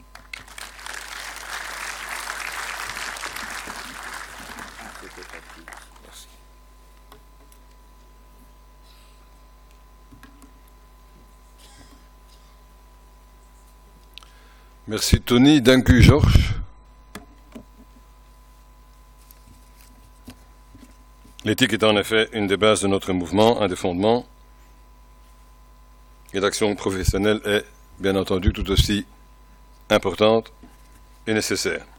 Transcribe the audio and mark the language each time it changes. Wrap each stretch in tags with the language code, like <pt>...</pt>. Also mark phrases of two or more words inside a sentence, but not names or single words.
<fr>Merci Tony.</fr> <nl>Dank u Georges.</nl> <fr>L'éthique est en effet une des bases de notre mouvement, un des fondements. Et l'action professionnelle est bien entendu tout aussi importante et nécessaire.</fr>